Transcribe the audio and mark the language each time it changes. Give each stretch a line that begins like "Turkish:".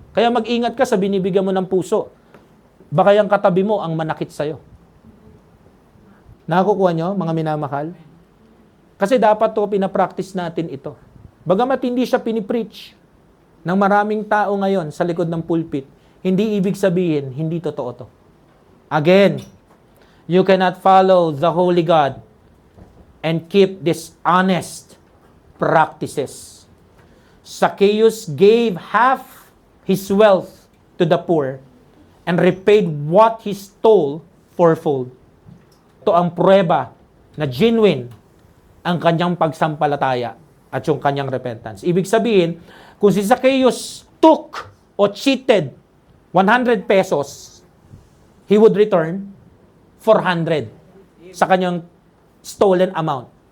Filipino: Kaya mag-ingat ka sa binibigyan mo ng puso. Baka yung katabi mo ang manakit sa'yo. Nakukuha nyo, mga minamahal? Kasi dapat to pinapractice natin ito. Bagamat hindi siya pinipreach ng maraming tao ngayon sa likod ng pulpit, hindi ibig sabihin, hindi totoo to.
English: Again, you cannot follow the Holy God and keep dishonest practices. Zacchaeus gave half his wealth to the poor and repaid what he stole fourfold.
Filipino: Ito ang pruweba na genuine ang kanyang pagsampalataya at yung kanyang repentance. Ibig sabihin, kung si
English: Zacchaeus took o cheated 100 pesos, he would return 400
Filipino: sa kanyang
English: stolen amount.